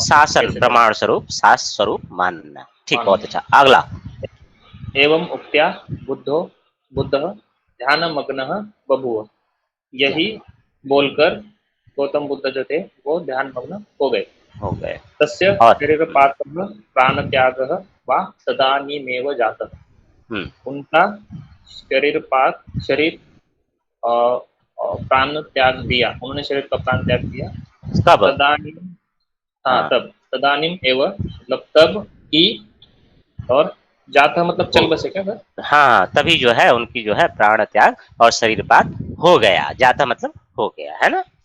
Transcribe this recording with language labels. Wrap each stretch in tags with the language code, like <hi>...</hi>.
<hi>शासन प्रमाण स्वरूप, शास्त्र स्वरूप मानना। ठीक, बहुत अच्छा। अगला,</hi> <sa>एवं उक्त्या बुद्धः ध्यानमग्नः बभूव।</sa> <hi>यही बोलकर गौतम बुद्ध जो थे वो ध्यान मग्न हो गए।</hi> <sa>तस्य शरीरपातः प्राणत्यागः वा तदानीमेव जातः।</sa> <hi>उनका शरीर प्राण त्याग दिया, उन्होंने शरीर का प्राण त्याग दिया।</hi> <sa>तदानीम एव</sa> <hi>मतलब तब ही, और जाता मतलब चल बसे क्या सर? हाँ, तभी जो है उनकी जो है प्राण त्याग और शरीरपात हो गया, जाता मतलब हो गया, है ना।</hi>